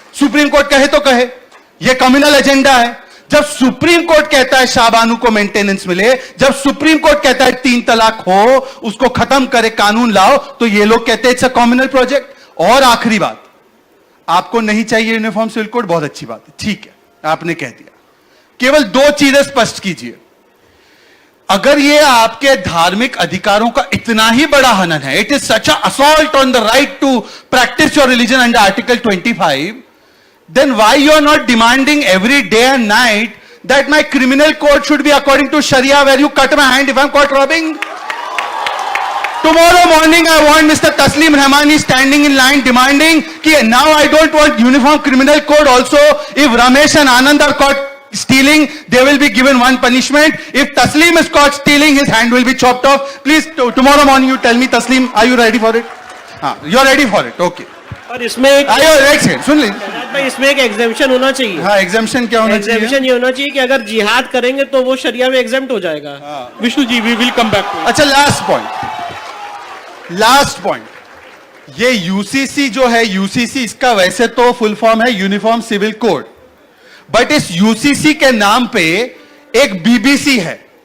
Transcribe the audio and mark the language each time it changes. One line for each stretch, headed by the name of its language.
Hindi: Supreme court कहे तो कहे, ये कम्युनल एजेंडा है। जब सुप्रीम कोर्ट कहता है शाहबानू को मेंटेनेंस मिले, जब सुप्रीम कोर्ट कहता है 3 तलाक हो, उसको खत्म करे, कानून लाओ, तो ये लोग कहते हैं
English: It's a communal project.
Hindi: और आखिरी बात, आपको नहीं चाहिए यूनिफॉर्म सिविल कोड, बहुत अच्छी बात है, ठीक है, आपने कह दिया। केवल 2 चीजें स्पष्ट कीजिए। अगर ये आपके धार्मिक अधिकारों का इतना ही बड़ा हनन है,
English: It is such a assault on the right to practise your religion under article 25, then why you are not demanding every day and night that my criminal code should be according to Sharia, where you cut my hand if I'm caught robbing? Tomorrow morning I want Mr. Taslim Rahmani standing in line demanding कि now I don't want uniform criminal code also. If Ramesh and Anand are caught stealing, they will be given one punishment. If Taslim is caught stealing, his hand will be chopped off. Please, tomorrow morning you tell me, Taslim, are you ready for it? You are ready for it, okay.
Hindi: और इसमें सुन लीजिए भाई, इसमें एक exemption होना चाहिए। हाँ, exemption क्या होना चाहिए? एग्जेम्पशन ये होना चाहिए कि अगर जिहाद करेंगे तो वो शरिया में एग्जेम्प्ट हो जाएगा।
English: Vishnu ji, we will come back to.
Hindi: अच्छा, लास्ट पॉइंट, ये यूसीसी जो है, यूसीसी इसका वैसे तो फुल फॉर्म है यूनिफॉर्म सिविल कोड, बट इस यूसीसी के नाम पे एक बीबीसी है।